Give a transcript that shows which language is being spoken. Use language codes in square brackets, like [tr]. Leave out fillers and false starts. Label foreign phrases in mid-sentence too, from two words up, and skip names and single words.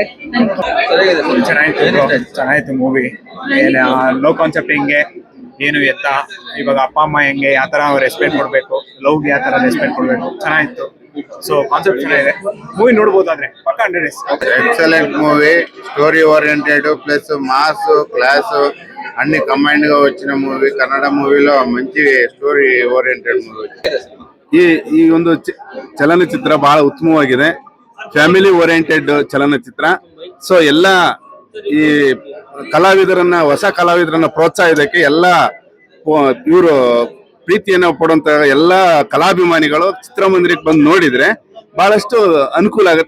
[kn] ಚೆನ್ನಾಗಿತ್ತು ಮೂವಿ. ಲೋ ಕಾನ್ಸೆಪ್ಟ್ ಹೆಂಗೆ, ಏನು ಎತ್ತ, ಇವಾಗ ಅಪ್ಪ ಅಮ್ಮ ಹೆಂಗೆ, ಯಾವ ತರ ರೆಸ್ಪೆಕ್ಟ್ ಕೊಡ್ಬೇಕು, ಲವ್ಗೆ ಯಾವ ತರ ರೆಸ್ಪೆಕ್ಟ್ ಕೊಡ್ಬೇಕು, ಚೆನ್ನಾಗಿತ್ತು. ಸೊ ಕಾನ್ಸೆಪ್ಟ್ ಚೆನ್ನಾಗಿದೆ. ಮೂವಿ ನೋಡ್ಬೋದಾದ್ರೆ ಪಕ್ಕ 100 ಡೇಸ್. [en] excellent movie. story oriented plus mass class [te] అన్ని కంబైన్డ్ గా వచ్చిన మూవీ. కన్నడ మూవీలో మంచి [en] story oriented movie. [kn] ಈ ಒಂದು ಚಲನಚಿತ್ರ ಬಹಳ ಉತ್ತಮವಾಗಿದೆ. [en] family oriented [kn] ಚಲನಚಿತ್ರ. ಸೊ ಎಲ್ಲ ಈ ಕಲಾವಿದರನ್ನ, ಹೊಸ ಕಲಾವಿದರನ್ನ ಪ್ರೋತ್ಸಾಹಕ್ಕೆ ಎಲ್ಲ ಇವರು ಪ್ರೀತಿಯನ್ನ ಪಡುವಂತ ಎಲ್ಲ ಕಲಾಭಿಮಾನಿಗಳು ಚಿತ್ರಮಂದಿರಕ್ಕೆ ಬಂದು ನೋಡಿದ್ರೆ ಬಹಳಷ್ಟು ಅನುಕೂಲ ಆಗುತ್ತೆ.